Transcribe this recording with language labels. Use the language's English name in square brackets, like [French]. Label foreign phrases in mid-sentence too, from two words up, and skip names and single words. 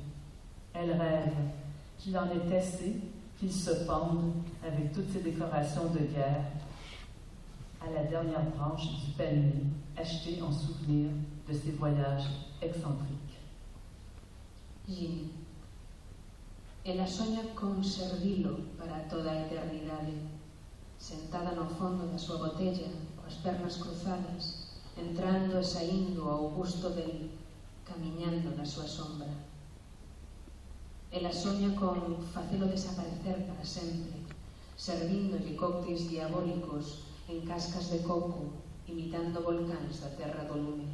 [French] Elle rêve qu'il en est assez, qu'il se pende avec toutes ces décorations de guerre à la dernière branche du palmier, achetée en souvenir de ses voyages excentriques. Ginny. [Galician] Ela soña con servilo para toda a eternidade, sentada no fondo da súa botella, coas pernas cruzadas, entrando e saindo ao gusto del, camiñando na súa sombra. Ela soña con facelo desaparecer para sempre, servíndolle cócteis diabólicos en cascas de coco, imitando volcáns da terra do lume.